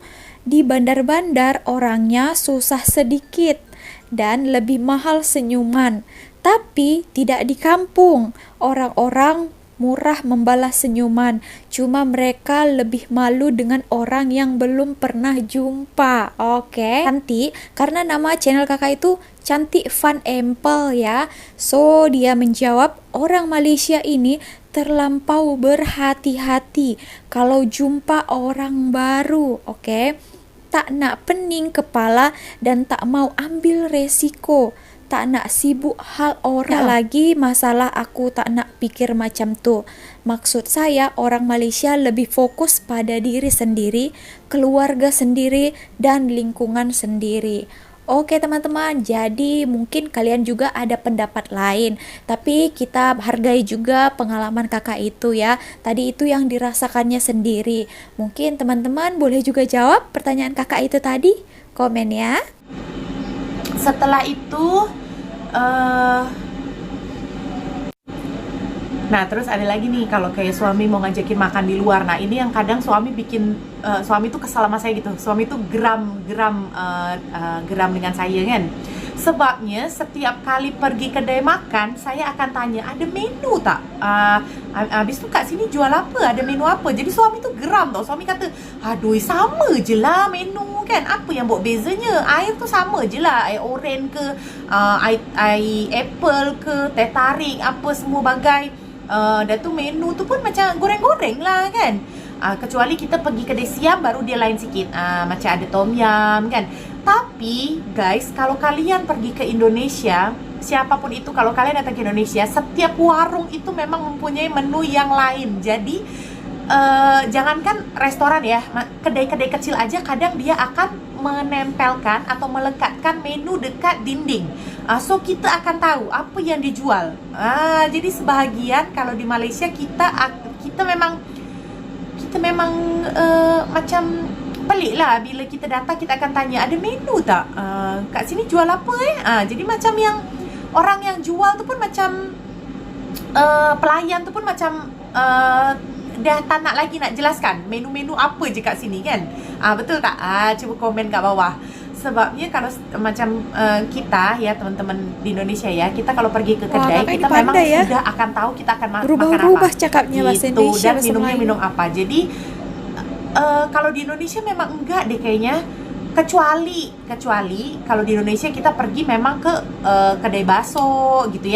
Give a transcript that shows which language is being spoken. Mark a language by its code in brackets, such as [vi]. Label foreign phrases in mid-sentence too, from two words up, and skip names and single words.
[ms] Di bandar-bandar orangnya susah sedikit dan lebih mahal senyuman, tapi tidak di kampung. Orang-orang murah membalas senyuman. Cuma mereka lebih malu dengan orang yang belum pernah jumpa. [id] Oke, cantik karena nama channel kakak itu Cantik Fun Empel ya. [ms] So dia menjawab, orang Malaysia ini terlampau berhati-hati kalau jumpa orang baru. Oke, tak nak pening kepala dan tak mau ambil resiko, tak nak sibuk hal orang. Lagi masalah aku tak nak pikir macam tu. Maksud saya orang Malaysia lebih fokus pada diri sendiri, keluarga sendiri dan lingkungan sendiri. [id] Oke teman-teman, jadi mungkin kalian juga ada pendapat lain, tapi kita hargai juga pengalaman kakak itu ya. Tadi itu yang dirasakannya sendiri. Mungkin teman-teman boleh juga jawab pertanyaan kakak itu tadi. Komen ya. Setelah itu nah terus ada lagi nih, kalau kayak suami mau ngajakin makan di luar. Nah ini yang kadang suami bikin suami tuh kesal sama saya gitu. [ms] Suami tuh geram dengan saya kan. Sebabnya setiap kali pergi kedai makan, saya akan tanya, ada menu tak? Habis tu kat sini jual apa? Ada menu apa? Jadi suami tu geram tau. Suami kata, aduh sama je lah menu kan. Apa yang buat bezanya? Air tu sama je lah. Air oren ke, air apple ke, teh tarik, apa semua bagai. Dan tu menu tu pun macam goreng-goreng lah kan. Kecuali kita pergi kedai siam baru dia lain sikit. Macam ada tom yum kan. [id] Tapi guys, kalau kalian pergi ke Indonesia, siapapun itu, kalau kalian datang ke Indonesia, setiap warung itu memang mempunyai menu yang lain. Jadi jangankan restoran ya, kedai-kedai kecil aja kadang dia akan menempelkan atau melekatkan menu [ms] dekat dinding. So kita akan tahu apa yang dijual. Jadi sebahagian kalau di Malaysia kita memang macam pelik lah. Bila kita datang kita akan tanya, ada menu tak? Kat sini jual apa jadi macam yang orang yang jual tu pun macam pelayan tu pun macam dah tak nak lagi nak jelaskan menu-menu apa je kat sini kan. Betul tak? Cuba komen kat bawah. [id] Sebabnya kalau macam kita ya teman-teman di Indonesia ya, kita kalau pergi ke kedai kita memang ya, sudah akan tahu kita akan makan apa. [ms] Berubah cakapnya bahasa Indonesia [id] dan minumnya minum apa. Jadi kalau di Indonesia memang enggak deh kayaknya. Kecuali kalau di Indonesia kita pergi memang ke kedai bakso gitu ya.